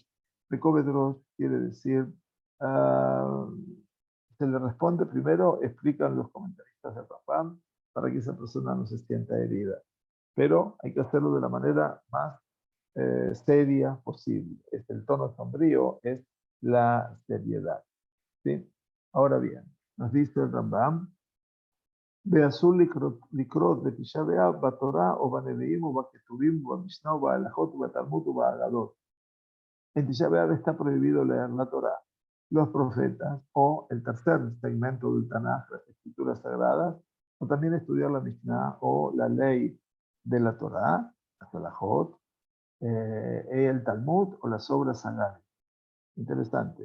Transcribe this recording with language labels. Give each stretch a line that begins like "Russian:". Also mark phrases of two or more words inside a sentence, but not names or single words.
Hebrew: בכובד ראש
Spanish: quiere decir, se le responde primero, explican los comentaristas de Rambam, para que esa persona no se sienta herida. Pero hay que hacerlo de la manera más seria posible. El tono sombrío es la seriedad. ¿Sí? Ahora bien, nos dice el Rambam,
Hebrew: ואסור לקרות בתשעה באב בתורה או בנביאים ובכתובים ובמשנה ובהלכות ובתלמוד ובאגדות.
Spanish: En Tisha B'Av está prohibido leer la Torah, los profetas o el tercer segmento del Tanaj, las escrituras sagradas, o también estudiar la Mishnah o la ley de la Torah, las halajot, el Talmud o las obras sagradas. Interesante.